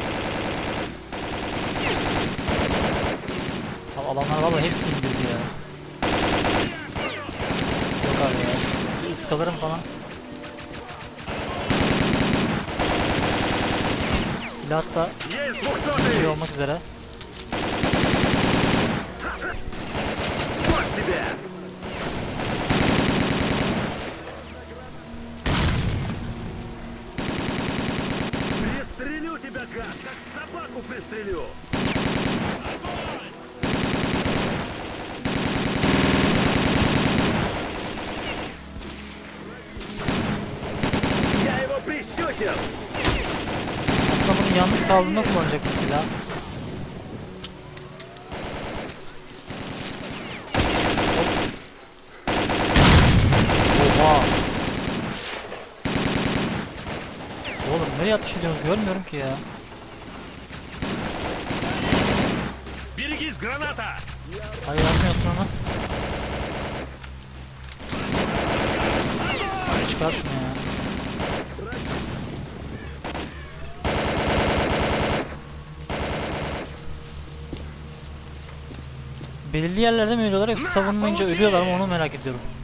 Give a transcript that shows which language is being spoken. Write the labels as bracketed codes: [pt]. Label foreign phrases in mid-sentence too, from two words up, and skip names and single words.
[tr] Abi alanlar vallahi hepsini indirdi ya. Yok abi ya. Bir ıskalarım falan. Silah da şey olmak üzere. [ru] Пристрелю тебя, гад, как собаку пристрелю! Я его прищучил! [tr] Aslında bunun yalnız kaldığında kullanacak bu silah. Oha! Oğlum nereye atış ediyorsunuz görmüyorum ki ya. [ru] Берегись, граната! [tr] Hayır yapmıyorsun onu. Çıkar şunu ya. Belirli yerlerde mi ölüyorlar yoksa savunmayınca ölüyorlar mı onu merak ediyorum.